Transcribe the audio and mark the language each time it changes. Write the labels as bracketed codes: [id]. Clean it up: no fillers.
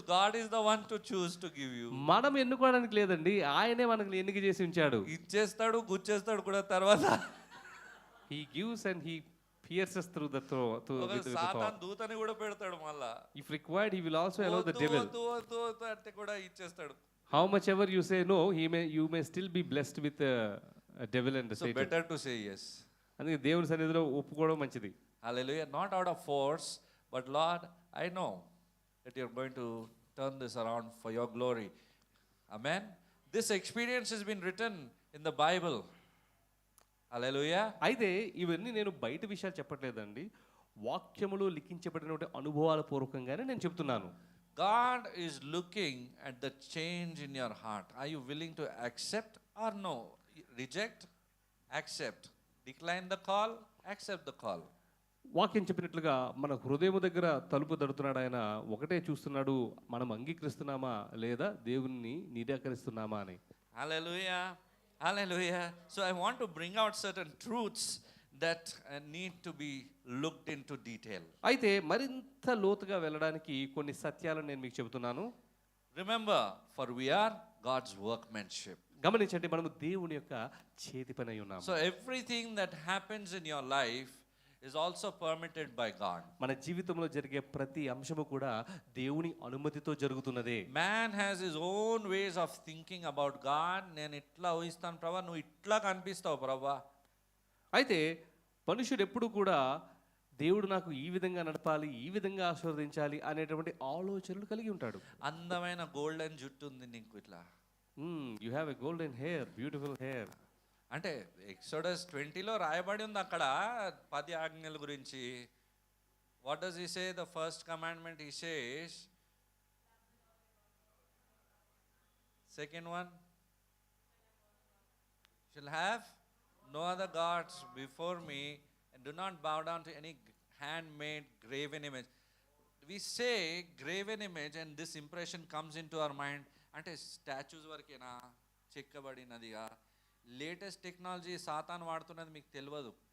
[en] God is the one to choose to give you. [te] మనం ఎన్నుకోవడానికి లేదండి, ఆయనే మనకు ఎన్నిక చేసి ఉంచాడు. ఇచ్చేస్తాడు, గుచ్చేస్తాడు కూడా తర్వాత. [en] He gives and he pierces through the [te] Satan దూతని కూడా పెడతాడు మళ్ళా. [en] If required, he will also allow the [te] వద్దు, [en] devil. [te] వద్దు, వద్దు, వద్దు అంటే కూడా ఇచ్చేస్తాడు. [en] How much ever you say no, you may still be blessed with a devil and So Satan. better to say yes. [te] అందుకే దేవుని సన్నిధిలో ఒప్పుకోవడం మంచిది. [en] Hallelujah. Not out of force, but Lord, I know that you're going to turn this around for your glory. Amen. This experience has been written in the Bible. Hallelujah. [te] అయితే ఇవన్నీ నేను బయట విషయాలు చెప్పట్లేదండి, వాక్యములో లిఖించబడినటువంటి అనుభవాల పూర్వకంగానే నేను చెప్తున్నాను. [en] God is looking at the change in your heart. Are you willing to accept or no? Reject, accept. Decline the call, accept the call. [te] వాక్యం చెప్పినట్లుగా మన హృదయం దగ్గర తలుపు తడుతున్నాడు ఆయన, ఒకటే చూస్తున్నాడు, మనం అంగీకరిస్తున్నామా లేదా దేవుణ్ణి నిరాకరిస్తున్నామా అని. [en] Hallelujah. Hallelujah. So I want to bring out certain truths that need to be looked into detail. [te] అయితే మరింత లోతుగా వెళ్ళడానికి కొన్ని సత్యాలను నేను మీకు చెబుతున్నాను. [en] Remember, for we are God's workmanship. [te] గమనించండి, మనము దేవుని యొక్క చేతి పని అయి ఉన్నాము. [en] So everything that happens in your life is also permitted by God. [te] మన జీవితంలో జరిగే ప్రతి అంశము కూడా దేవుని అనుమతితో జరుగుతున్నదే. [en] Man has his own ways of thinking about God. [te] నేను ఇట్లా ఊహిస్తాను ప్రభా, నువ్వు ఇట్లా కనిపిస్తావు ప్రభా. అయితే మనుషుడు ఎప్పుడు కూడా దేవుడు నాకు ఈ విధంగా నడపాలి, ఈ విధంగా ఆశీర్వదించాలి అనేటువంటి ఆలోచనలు కలిగి ఉంటాడు. అందమైన గోల్డెన్ జుట్టు ఉంది నీకు ఇట్లా. [en] You have a golden hair, beautiful hair. [te] అంటే ఎక్సోడస్ 20లో రాయబడి ఉంది అక్కడ 10 ఆజ్ఞల గురించి. [en] What does he say? The first commandment he says, second one, shall have no other gods before me and do not bow down to any handmade graven image. We say graven image and this impression comes into our mind. [te] అంటే statues వరకేనా, చెక్కబడినదిగా? Latest technology Satan వాడుతున్నది మీకు తెలియదు.